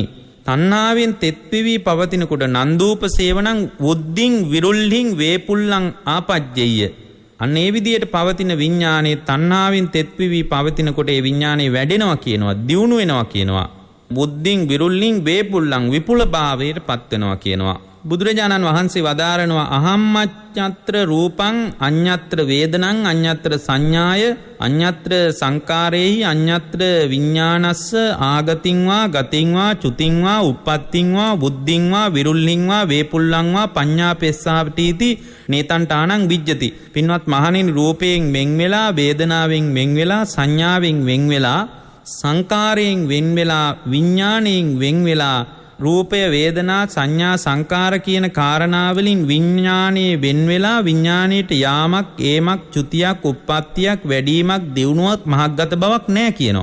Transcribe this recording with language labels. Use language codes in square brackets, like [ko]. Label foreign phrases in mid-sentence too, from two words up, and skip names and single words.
[si] තණ්හාවෙන් තෙත් වෙවි පවතිනකොට [pi] නන්දූප සේවනං උද්දින් විරුල්හිං වේපුල්ලං ආපජ්ජෙය්‍ය. [si] අන්න ඒ විදියට පවතින විඥානයේ තණ්හාවෙන් තෙත් වෙවි පවතිනකොට ඒ විඥානේ වැඩෙනවා කියනවා, දියුණු වෙනවා කියනවා. [pi] බුද්ධින් විරුල්ලින් වේපුල්ලං [si] විපුල භාවයට පත් වෙනවා කියනවා. බුදුරජාණන් වහන්සේ වදාරනවා [pi] අහම්මච්ඡත්‍ර රූපං අඤ්ඤත්‍ර වේදනං අඤ්ඤත්‍ර සංඥාය අඤ්ඤත්‍ර සංකාරේහි අඤ්ඤත්‍ර විඥානස්ස ආගතින් වා ගතින් වා චුතින් වා උප්පත්තින් වා බුද්ධින් වා විරුල්ලින් වා වේපුල්ලං වා පඤ්ඤාපෙස්සාවටීති නේතන්ටානං විජ්ජති. [si] පින්වත් මහණෙනි, රූපයෙන් වෙන් වෙලා, වේදනාවෙන් වෙන් වෙලා, සංඥාවෙන් වෙන් වෙලා, සංකාරයෙන් වෙන් වෙලා, විඥාණයෙන් වෙන් වෙලා, රූපය වේදනා සංඥා සංකාර කියන කාරණාවලින් විඥානයේ වෙන් වෙලා විඥානයට යාමක් ඒමක් චුතියක් උප්පත්තියක් වැඩිමක් දියුණුවක් මහග්ගත බවක් නැහැ කියනවා.